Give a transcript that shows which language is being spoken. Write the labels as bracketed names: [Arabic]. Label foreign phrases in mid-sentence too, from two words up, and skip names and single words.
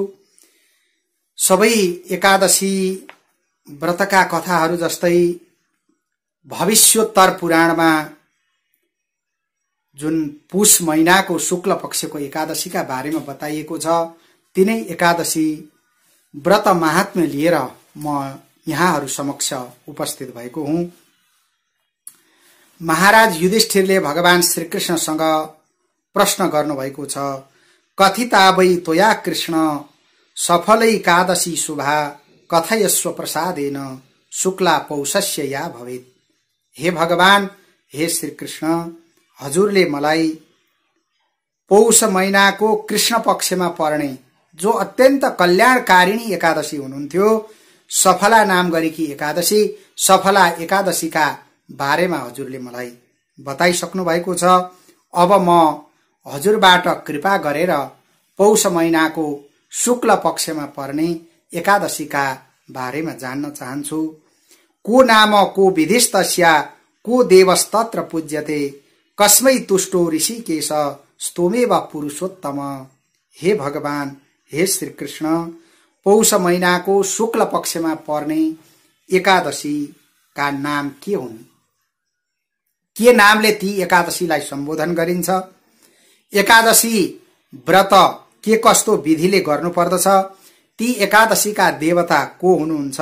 [Nepali] सबै एकादशी व्रतका कथाहरू जस्तै भविष्योत्तर पुराणमा जुन पुष महिनाको शुक्ल पक्षको एकादशीका बारेमा बताइएको छ, तिनै एकादशी व्रत महात्म्य लिएर म यहाँहरू समक्ष उपस्थित भएको हुँ। महाराज युधिष्ठिरले भगवान श्रीकृष्णसँग प्रश्न गर्नुभएको छ, [Sanskrit] कथितावै त्वया कृष्ण सफलै एकादशी शुभा कथयस्व प्रसादेन शुक्ला पौषस्य या भवेत्। [Nepali] हे भगवान, हे श्री कृष्ण, हजुरले मलाई पौष महिनाको कृष्ण पक्षमा पर्ने जो अत्यन्त कल्याणकारिणी एकादशी हुनुहुन्थ्यो, सफला नाम गरेकी एकादशी, सफला एकादशीका बारेमा हजुरले मलाई बताइसक्नु भएको छ। अब म हजुरबाट कृपा गरेर पौष महिनाको शुक्ल पक्षमा पर्ने एकादशीका बारेमा जान्न चाहन्छु। [Sanskrit] को नाम को विधिस्तस्या को देवस्तत्र पूज्यते कस्मै तुष्टो ऋषिकेश स्तोमेव पुरुषोत्तम। [Nepali] हे भगवान, हे श्री कृष्ण, पौष महिनाको शुक्ल पक्षमा पर्ने एकादशीका नाम के हुन्? के नामले ती एकादशीलाई सम्बोधन गरिन्छ? एकादशी व्रत के कस्तो विधिले गर्नुपर्दछ? ती एकादशीका देवता को हुनुहुन्छ?